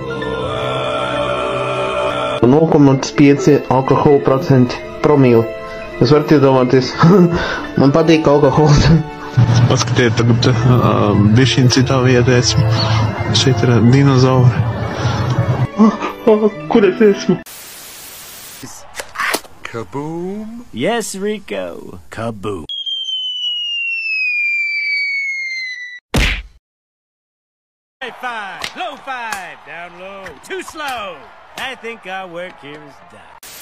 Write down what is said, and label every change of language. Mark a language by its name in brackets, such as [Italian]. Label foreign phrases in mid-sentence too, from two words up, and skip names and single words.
[Latvian] 0,5 alkohola procenti promili. Jūs varat iedomāties, man patīk alkohols. Paskatiet, tagad bišķiņ citā vietā esmu. Šeit ir dinozauri. Kur es esmu? [English] Kaboom! Yes, Rico! Kaboom! High five! Low five! Down low! Too slow! I think our work here is done.